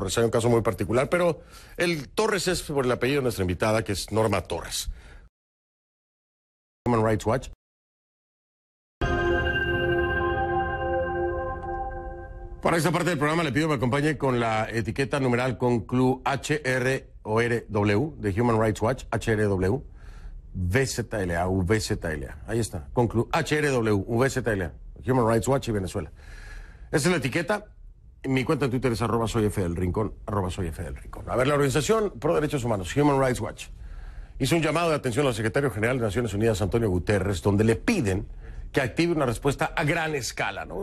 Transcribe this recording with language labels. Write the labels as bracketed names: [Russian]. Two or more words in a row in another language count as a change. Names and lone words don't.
[Spanish] Hay un caso muy particular, pero el Torres es por el apellido de nuestra invitada, que es Norma Torres. Human Rights Watch. Para esta parte del programa le pido que me acompañe con la etiqueta numeral Conclu HRW de Human Rights Watch, HRW, VZLA, VZLA. Ahí está, Conclu HRW, VZLA. Human Rights Watch y Venezuela. Esa es la etiqueta. Mi cuenta en Twitter es @soyfdelrincón, @soyfdelrincón. A ver, la organización Pro Derechos Humanos, Human Rights Watch, hizo un llamado de atención al secretario general de Naciones Unidas, Antonio Guterres, donde le piden que active una respuesta a gran escala, ¿no?